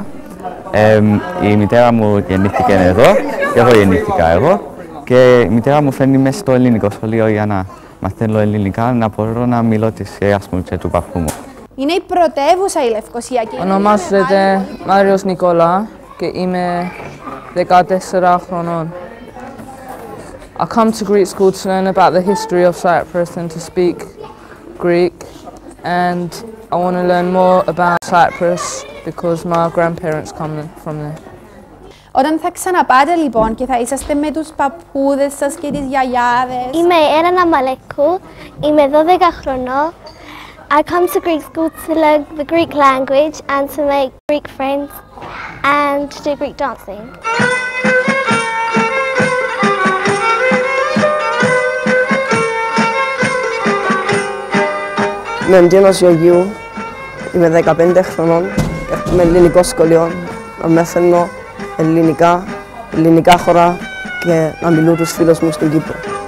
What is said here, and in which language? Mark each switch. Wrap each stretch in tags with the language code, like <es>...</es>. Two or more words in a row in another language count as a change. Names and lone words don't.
<el>Η μητέρα μου γεννήθηκε εδώ και εγώ γεννήθηκα εδώ. Και η μητέρα μου φέρνει μέσα στο ελληνικό σχολείο για να μαθαίνω ελληνικά, να μπορώ να μιλώ τις γιαγιάς μου και του παππού μου. Είναι η πρωτεύουσα η Λευκοσία. Ονομάζεται Μάριος Νικόλα και είμαι 14 χρονών.</el> <en>I come to Greek school to learn about the history of Cyprus and to speak Greek, and I want to learn more about Cyprus because my grandparents come from there.</en> <el>Όταν θα ξαναπάτε λοιπόν και θα είσαστε με τους παππούδες σας και τις γιαγιάδες. Είμαι η Έρανα Μαλεκού, είμαι 12 χρονών.</el> <en>I come to Greek school to learn the Greek language and to make Greek friends and to do Greek dancing.</en> <el>Είμαι Ντίνος Γεωργίου, είμαι 15 χρονών, έρχομαι ελληνικό σχολείο, να μαθαίνω ελληνικά χώρα και να μιλώ τους φίλους μου στην Κύπρο.</el>